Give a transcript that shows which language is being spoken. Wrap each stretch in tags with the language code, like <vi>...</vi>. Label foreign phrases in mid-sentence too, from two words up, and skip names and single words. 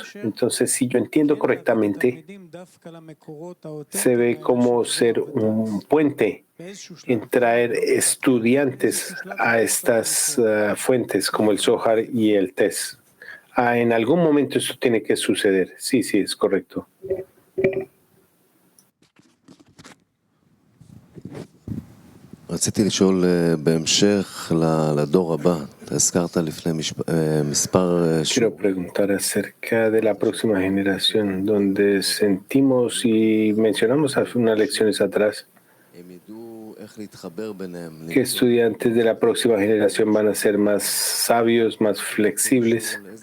<es>Entonces, si yo entiendo correctamente, se ve como ser un puente en traer estudiantes a estas fuentes como el Zohar y el Tes. En algún momento esto tiene que suceder. Sí, sí, es correcto.</es> <he>רציתי לשאול בהמשך לדור הבא, אתה הזכרת לפני מספר...</he> <es>Quiero preguntar acerca de la próxima generación, donde sentimos y mencionamos hace unas lecciones atrás que estudiantes de la próxima generación van a ser más sabios, más flexibles.</es>